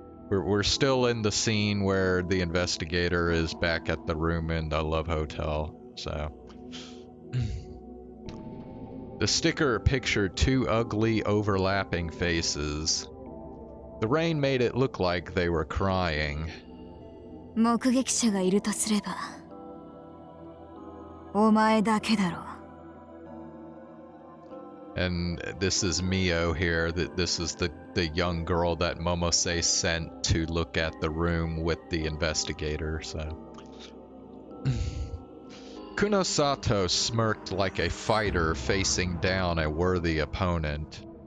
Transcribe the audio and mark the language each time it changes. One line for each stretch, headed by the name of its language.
English: We're still in the scene where the investigator is back at the room in the Love Hotel, so. The sticker pictured two ugly, overlapping faces. The rain made it look like they were crying.
Japanese: 目撃者がいるとすれば、お前だけだろう。
English: And this is Mio here. This is the young girl that Momose sent to look at the room with the investigator, so. Kunosato smirked like a fighter facing down a worthy opponent.